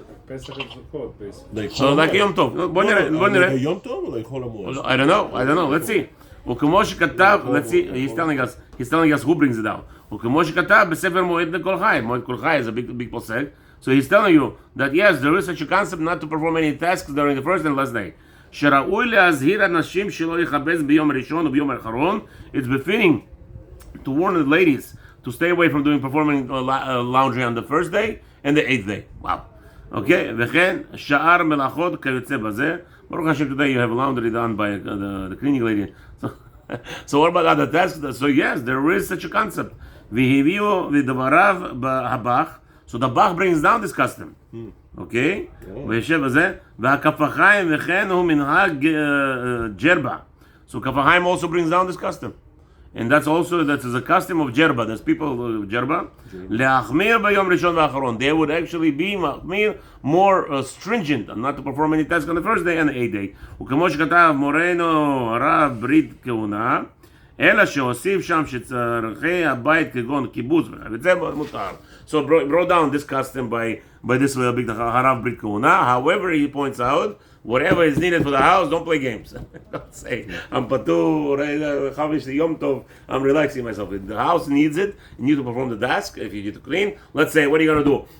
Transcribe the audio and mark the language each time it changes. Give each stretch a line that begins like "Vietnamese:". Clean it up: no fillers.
English: Pesach is the quote, basically. So like Yom Tov. Like Yom Tov or like Chol HaMoed? I don't know. Let's see.
Hebrew: וכמו שכתב,
English: let's see, he's telling us who brings it down.
Hebrew: וכמו שכתב בספר מועד לכל חי.
English: מועד כל חי is a big posek. So he's telling you that yes, there is such a concept not to perform any tasks during the first and last day.
Hebrew: שראוי להזהיר אנשים שלא יכבס ביום ראשון וביום האחרון.
English: It's befitting to warn the ladies to stay away from performing laundry on the first day and the 8th day. Wow. Okay,
Hebrew: וכן שאר מלאכות כיוצא בזה.
English: Baruch Hashem, today you have laundry done by the cleaning lady. So what about other tasks? So yes, there is such a concept.
Hebrew: והביאו לדבריו בהבח.
English: So the Bach brings down this custom. Okay?
Hebrew: וישב בזה. והכף החיים וכן הוא מנהג ג'רבה.
English: So כף החיים also brings down this custom. And that's a custom of Jerba. There's people of Jerba.
Hebrew: להחמיר ביום ראשון ואחרון.
English: They would actually be more stringent and not to perform any task on the first day and the 8th day.
Hebrew: וכמו שכתב מורנו הרב ברית כהונה, אלא שהוסיף שם שצרכי הבית כגון קיבוץ וזה מותר.
English: So brought down this custom by this big Harav Brit Kahuna. However, he points out, whatever is needed for the house, don't play games. Don't say, I'm Patu, Yom Tov, I'm relaxing myself. If the house needs it, you need to perform the task, if you need to clean. Let's say, what are you going to do?